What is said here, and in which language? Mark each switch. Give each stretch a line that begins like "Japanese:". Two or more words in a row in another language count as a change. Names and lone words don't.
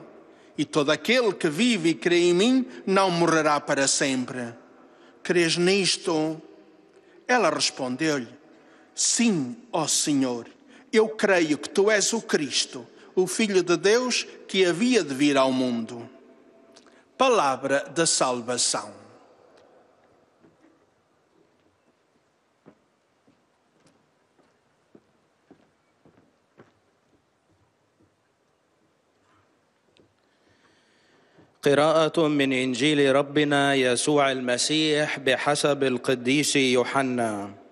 Portuguese: E todo aquele que vive e crê em mim não morrerá para sempre. Crês nisto?" Ela respondeu-lhe, "Sim, ó Senhor, eu creio que tu és o Cristo, o Filho de Deus que havia de vir ao mundo." Palavra da salvação.
Arabic: قراءة من إنجيل ربنا يسوع المسيح بحسب القديس يوحنا.